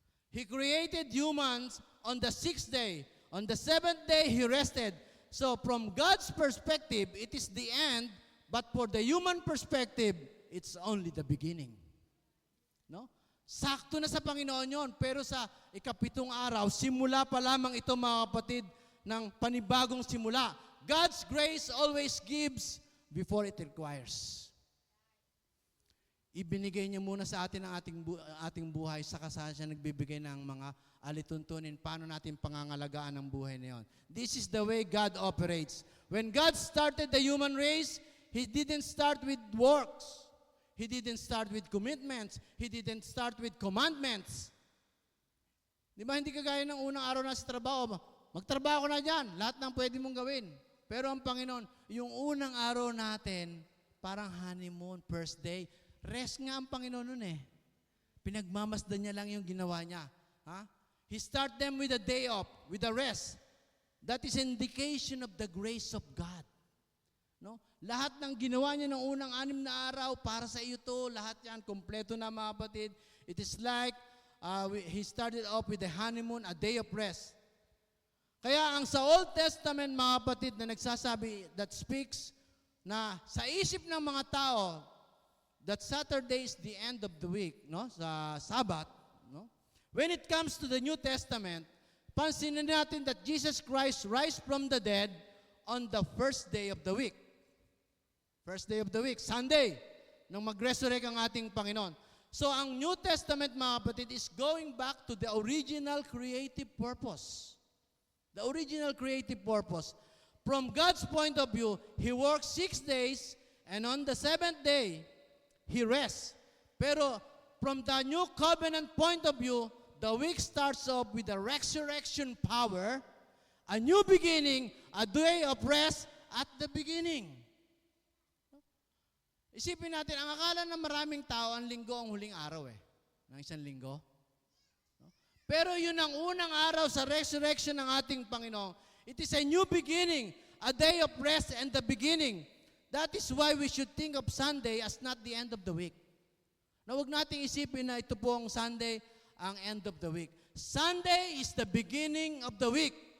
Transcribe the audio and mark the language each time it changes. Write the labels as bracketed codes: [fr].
[en] He created humans on the 6th day. On the 7th day, He rested. So from God's perspective, it is the end, but for the human perspective, it's only the beginning. No? [tl] Sakto na sa Panginoon yon, pero sa ika-7 araw, simula pa lamang ito mga kapatid ng panibagong simula. [en] God's grace always gives before it requires. [tl] Ibinigay niya muna sa atin ang ating buhay, saka siya nagbibigay ng mga alituntunin paano natin pangangalagaan ang buhay na yon. [en] This is the way God operates. When God started the human race, He didn't start with works. He didn't start with commitments. He didn't start with commandments. [tl] Di ba hindi kagaya ng unang araw na sa trabaho, magtrabaho na dyan, lahat ng pwede mong gawin. Pero ang Panginoon, yung unang araw natin, parang honeymoon, [en] first day, [tl] rest nga ang Panginoon nun eh. Pinagmamasdan niya lang yung ginawa niya. Ha? [en] He start them with a day off, with a rest. That is indication of the grace of God. No? [tl] Lahat ng ginawa niya ng unang 6 na araw, para sa iyo to, lahat yan, kompleto na mga kapatid. [en] It is like he started off with the honeymoon, a day of rest. [tl] Kaya ang sa Old Testament, mga kapatid, na nagsasabi, [en] that speaks [tl] na sa isip ng mga tao, [en] that Saturday is the end of the week, [tl] no? Sa Sabbath, no? [en] When it comes to the New Testament, [tl] pansinin natin [en] that Jesus Christ rise from the dead on the first day of the week. First day of the week, Sunday, [tl] nang mag-resurrect ang ating Panginoon. [en] So ang New Testament, [tl] mga kapatid, [en] is going back to the original creative purpose. The original creative purpose. From God's point of view, He works 6 days, and on the 7th day, He rests. Pero from the new covenant point of view, the week starts off with the resurrection power, a new beginning, a day of rest at the beginning. [tl] Isipin natin, ang akala ng maraming tao, ang linggo ang huling araw ng isang linggo. Pero yun ang unang araw sa resurrection ng ating Panginoon. [en] It is a new beginning, a day of rest and the beginning. That is why we should think of Sunday as not the end of the week. [tl] Na huwag nating isipin na ito po ang Sunday, ang [en] end of the week. Sunday is the beginning of the week.